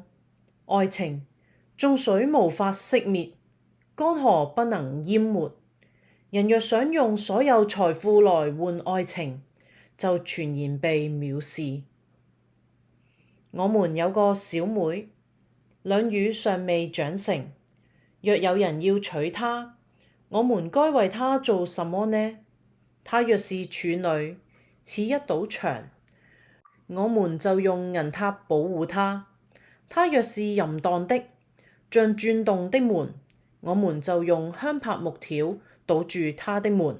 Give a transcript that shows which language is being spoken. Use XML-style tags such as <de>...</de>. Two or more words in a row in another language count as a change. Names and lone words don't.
<zh>愛情，眾水無法熄滅，江河不能淹沒。人若想用所有財富來換愛情，就全然被藐視。我們有個小妹，兩乳尚未長成。若有人要娶她，我們該為她做什麼呢？她若是處女，似一堵牆，我們就用銀塔保護她；她若是淫蕩的，像轉動的門，我們就用香柏木條堵住她的門。</zh>